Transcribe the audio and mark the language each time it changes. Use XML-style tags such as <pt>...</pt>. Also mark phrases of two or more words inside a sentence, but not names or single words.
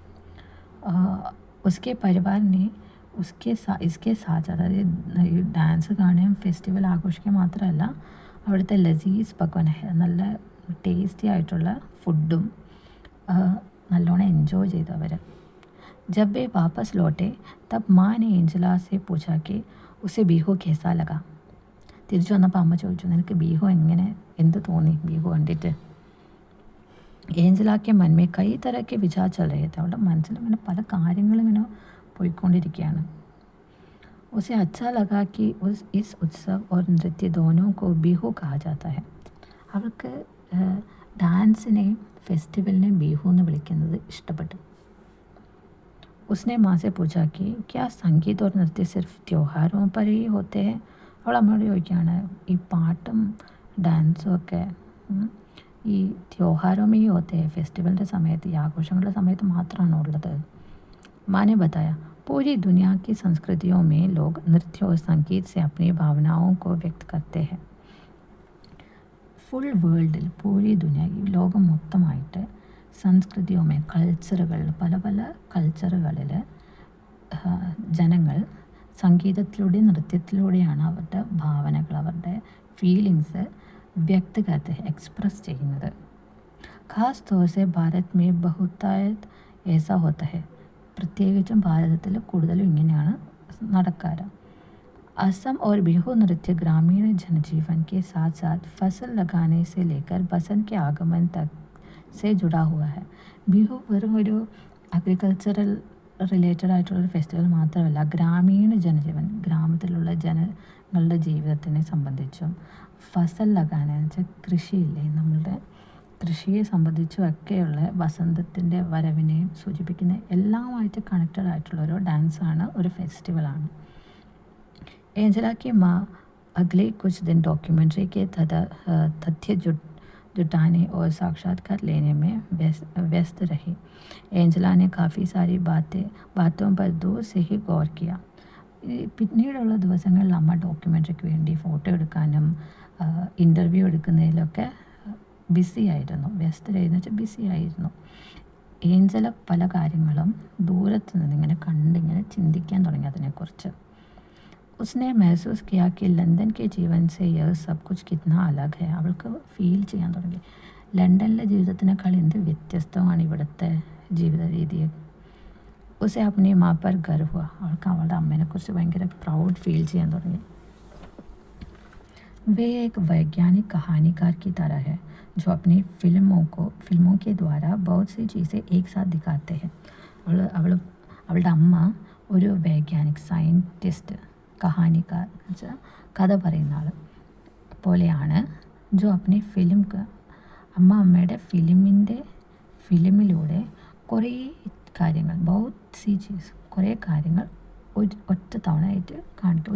<hi>उसके परिवार ने इसके साथ,</hi> <ml>അതായത് ഈ ഡാൻസ് കാണുകയും ഫെസ്റ്റിവൽ ആഘോഷിക്കുക മാത്രമല്ല, അവിടുത്തെ</ml> <hi>लज़ीज़ पकवान,</hi> <ml>നല്ല ടേസ്റ്റി ആയിട്ടുള്ള ഫുഡും നല്ലോണം എൻജോയ് ചെയ്തു അവർ.</ml> <hi>जब वे वापस लौटे तब माँ ने एंजला से पूछा कि उसे ബീഹു कैसा लगा.</hi> <ml>തിരിച്ചു വന്നപ്പോൾ അമ്മ ചോദിച്ചു, നിനക്ക് ബീഹു എന്ത് തോന്നി ബീഹു കണ്ടിട്ട്?</ml> <hi>एंजलाकी मनमें कई तरहके विचार चल रहे थे.</hi> <ml>അവളുടെ മനസ്സിൽ ഇങ്ങനെ പല കാര്യങ്ങളിങ്ങനെ പോയിക്കൊണ്ടിരിക്കുകയാണ്.</ml> <hi>उसे अच्छा लगा कि इस उत्सव और नृत्य दोनों को ബീഹു कहा जाता है.</hi> <ml>അവൾക്ക് ഡാൻസിനെയും ഫെസ്റ്റിവലിനെയും ബീഹു എന്ന് വിളിക്കുന്നത് ഇഷ്ടപ്പെട്ടു.</ml> <hi>उसने माँ से पूछा कि क्या संगीत और नृत्य सिर्फ त्योहारों पर ही होते हैं.</hi> <ml>അവൾ അമ്മയോട് ചോദിക്കുകയാണ്, ഈ പാട്ടും ഡാൻസും ഒക്കെ ഈ</ml> <hi>त्योहारों में ही होते हैं,</hi> <ml>ഫെസ്റ്റിവലിൻ്റെ സമയത്ത്, ഈ ആഘോഷങ്ങളുടെ സമയത്ത് മാത്രമാണോ ഉള്ളത്?</ml> <hi>माँ ने बताया, पूरी दुनिया की संस्कृतियों में लोग नृत्य और संगीत से अपनी भावनाओं को व्यक्त करते हैं.</hi> <en>full world,</en> <hi>पूरी दुनिया,</hi> <ml>ഈ ലോകം മൊത്തമായിട്ട് സംസ്കൃതിയുമേ, കൾച്ചറുകൾ, പല പല കൾച്ചറുകളിൽ ജനങ്ങൾ സംഗീതത്തിലൂടെ നൃത്യത്തിലൂടെയാണ് അവരുടെ ഭാവനകൾ, അവരുടെ ഫീലിങ്സ്</ml> <hi>व्यक्त करते हैं,</hi> <ml>എക്സ്പ്രസ് ചെയ്യുന്നത്.</ml> <hi>ख़ास तौर से भारत में बहुतायत ऐसा होता है.</hi> <ml>പ്രത്യേകിച്ചും ഭാരതത്തിൽ കൂടുതലും ഇങ്ങനെയാണ് നടക്കാറ്.</ml> <hi>असम और बिहू नृत्य ग्रामीण जनजीवन के साथ साथ फसल लगाने से लेकर बसंत के आगमन तक से जुड़ा हुआ है.</hi> <ml>ബിഹു വെറും ഒരു</ml> <en>agricultural related</en> <ml>ആയിട്ടുള്ളൊരു ഫെസ്റ്റിവൽ മാത്രമല്ല,</ml> <hi>ग्रामीण जनजीवन,</hi> <ml>ഗ്രാമത്തിലുള്ള ജനങ്ങളുടെ ജീവിതത്തിനെ സംബന്ധിച്ചും,</ml> <hi>फसल लगाना</hi> <ml>വെച്ചാൽ കൃഷിയില്ലേ, നമ്മളുടെ കൃഷിയെ സംബന്ധിച്ചും ഒക്കെയുള്ള വസന്തത്തിൻ്റെ വരവിനെയും സൂചിപ്പിക്കുന്ന എല്ലാമായിട്ട് കണക്റ്റഡ് ആയിട്ടുള്ളൊരു ഡാൻസാണ്, ഒരു ഫെസ്റ്റിവലാണ്.</ml> <hi>एंजला की माँ अगले कुछ दिन डॉक्यूमेंट्री के तथ्य जुटाने और साक्षात्कार लेने में व्यस्त रही. एंजला ने काफ़ी सारी बातों पर दूर से ही गौर किया.</hi> <ml>പിന്നീടുള്ള ദിവസങ്ങളിൽ അമ്മ ഡോക്യുമെൻ്ററിക്ക് വേണ്ടി ഫോട്ടോ എടുക്കാനും ഇൻ്റർവ്യൂ എടുക്കുന്നതിലൊക്കെ ബിസി ആയിരുന്നു. വ്യസ്തരായിരുന്നു വെച്ചാൽ ബിസി ആയിരുന്നു. ഏഞ്ചല പല കാര്യങ്ങളും ദൂരത്ത് നിന്ന് ഇങ്ങനെ കണ്ടിങ്ങനെ ചിന്തിക്കാൻ തുടങ്ങി അതിനെക്കുറിച്ച്.</ml> <hi>उसने महसूस किया कि लंदन के जीवन से यह सब कुछ कितना अलग है.</hi> <ml>അവൾക്ക് ഫീൽ ചെയ്യാൻ തുടങ്ങി, ലണ്ടനിലെ ജീവിതത്തിനേക്കാൾ എന്ത് വ്യത്യസ്തമാണ് ഇവിടുത്തെ ജീവിത രീതി.</ml> <hi>उसे अपनी माँ पर गर्व हुआ.</hi> <ml>അവൾക്ക് അവളുടെ അമ്മേനെക്കുറിച്ച് ഭയങ്കര</ml> <en>proud feel</en> <ml>ചെയ്യാൻ തുടങ്ങി.</ml> <hi>वे एक वैज्ञानिक कहानीकार की तरह है जो अपनी फिल्मों के द्वारा बहुत सी चीज़ें एक साथ दिखाते हैं.</hi> <ml>അവളുടെ അമ്മ ഒരു വൈജ്ഞാനിക്, സയൻറ്റിസ്റ്റ്, കഹാനിക്കാർ എന്നുവെച്ചാൽ കഥ പറയുന്ന ആൾ പോലെയാണ്.</ml> <hi>जो अपनी</hi> <ml>അമ്മയുടെ ഫിലിമിലൂടെ കുറേ കാര്യങ്ങൾ,</ml> <hi>बहुत सी चीज़,</hi> <ml>കുറേ കാര്യങ്ങൾ ഒറ്റ തവണ ആയിട്ട് കാണിക്കും.</ml>